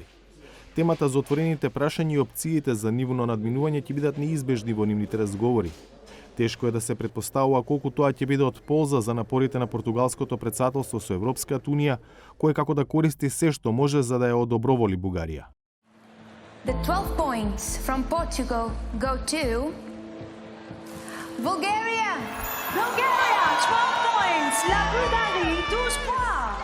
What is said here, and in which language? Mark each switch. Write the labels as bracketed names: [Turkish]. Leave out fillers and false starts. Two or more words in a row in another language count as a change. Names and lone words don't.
[Macedonian] Темата за отворените прашања и опциите за нивно надминување ќе бидат неизбежни во нивните разговори. Тешко е да се претпоставува колку тоа ќе биде од полза за напорите на португалското претседателство со Европската унија, кој како да користи се што може за да ја одоброволи Бугарија. [English] The 12 points from Portugal go to Bulgaria. Bulgaria, 12 points. [French] La Bulgarie, 12 points.